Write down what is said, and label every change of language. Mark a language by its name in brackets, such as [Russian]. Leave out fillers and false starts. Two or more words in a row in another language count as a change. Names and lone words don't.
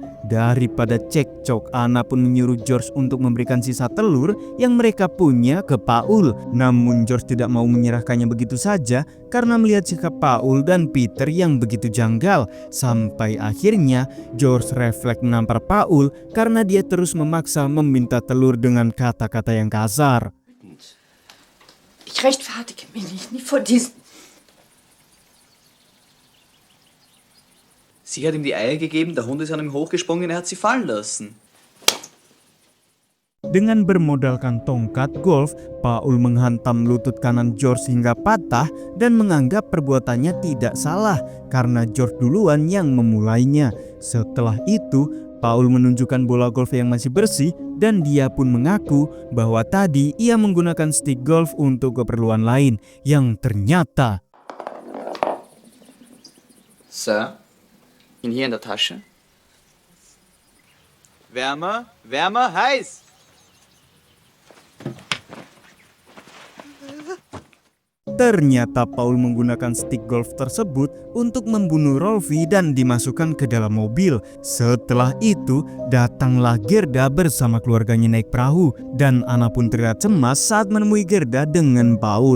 [Indonesian] Daripada cekcok, Anna pun menyuruh George untuk memberikan sisa telur yang mereka punya ke Paul. Namun George tidak mau menyerahkannya begitu saja karena melihat sikap Paul dan Peter yang begitu janggal. Sampai akhirnya George refleks menampar Paul karena dia terus memaksa meminta telur dengan kata-kata yang kasar. [German] Ich rechtfertige mich nicht vor diesen. Sie hat ihm die Eier gegeben, der Hund ist an ihm hochgesprungen, er hat sie fallen lassen. [Indonesian] Dengan bermodalkan tongkat golf, Paul menghantam lutut kanan George hingga patah dan menganggap perbuatannya tidak salah karena George duluan yang memulainya. Setelah itu, Paul menunjukkan bola golf yang masih bersih dan dia pun mengaku bahwa tadi ia menggunakan stick golf untuk keperluan lain yang ternyata. [German] So, ihn hier in der Tasche. Wärmer, wärmer, heiß! [Indonesian] Ternyata Paul menggunakan stick golf tersebut untuk membunuh Rolfi dan dimasukkan ke dalam mobil. Setelah itu, datanglah Gerda bersama keluarganya naik perahu, dan Anna pun terlihat cemas saat menemui Gerda dengan Paul.